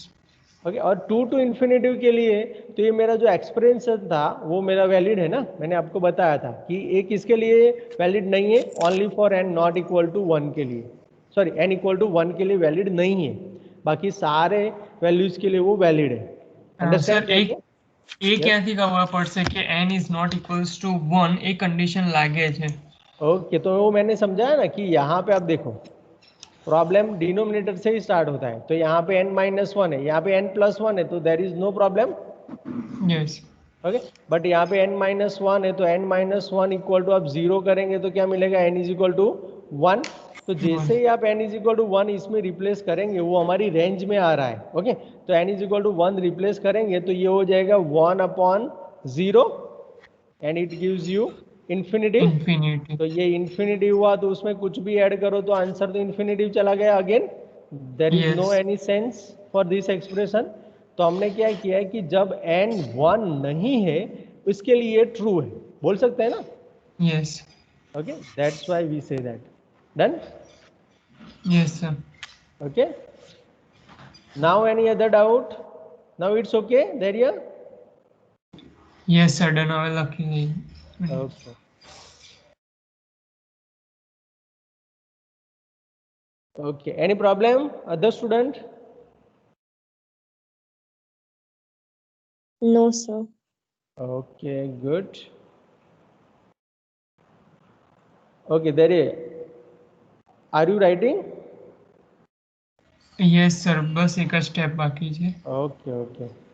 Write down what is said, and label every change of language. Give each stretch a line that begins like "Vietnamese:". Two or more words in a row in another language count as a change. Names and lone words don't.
Hindi: ओके, और 2
English: to infinity
Hindi: के लिए तो ये मेरा जो एक्सप्रेशन था वो मेरा वैलिड है ना, मैंने आपको बताया था कि ये किसके लिए वैलिड नहीं है,
English: only for n not equal to 1
Hindi: के लिए, सॉरी
English: n equal to 1
Hindi: के लिए वैलिड नहीं है, बाकी सारे वैल्यूज के लिए वो वैलिड है.
Gujarati: સર
English: अंडरस्टैंड?
Gujarati: એ ક્યાંથી ખબર પડશે કે
English: n is not equals to 1
Gujarati: એ કન્ડિશન લાગે છે.
Hindi: ओके, तो वो मैंने समझाया ना कि यहाँ पे आप देखो
English: problem denominator
Hindi: से ही स्टार्ट होता है, तो यहाँ पे
English: n minus 1
Hindi: है, यहाँ पे
English: n plus 1
Hindi: है, तो
English: there is no problem. યસ okay, but
Hindi: यहाँ पे
English: n minus 1
Hindi: है, तो
English: n minus 1 equal to
Hindi: आप 0 करेंगे तो क्या मिलेगा,
English: n is equal to 1.
Hindi: तो जैसे ही आप
English: n is equal to 1
Hindi: इसमें रिप्लेस करेंगे, वो हमारी रेंज में आ रहा है. ओके, तो
English: n is equal to 1
Hindi: रिप्लेस करेंगे तो ये हो जाएगा
English: 1 upon 0 and it gives you infinity. ઇન્ફિનિટી.
Hindi: तो ये इंफिनिटी हुआ, तो उसमें कुछ भी ऐड करो तो आंसर तो इंफिनिटी चला गया अगेन.
English: there is Yes. no any sense for this expression.
Hindi: तो हमने क्या किया है कि जब n 1 नहीं है उसके लिए ट्रू है, बोल सकते हैं ना.
English: યસ okay, that's why we say that. डन. yes sir. Okay, now any other doubt? Now it's okay, Darya? yes sir done
Gujarati: હવે લખી લઈએ.
English: Okay. Okay, any problem, other student? No, sir. Okay, good. Okay, Darya, are you writing? yes sir
Gujarati: બસ એક જ સ્ટેપ બાકી છે.
English: Okay, okay.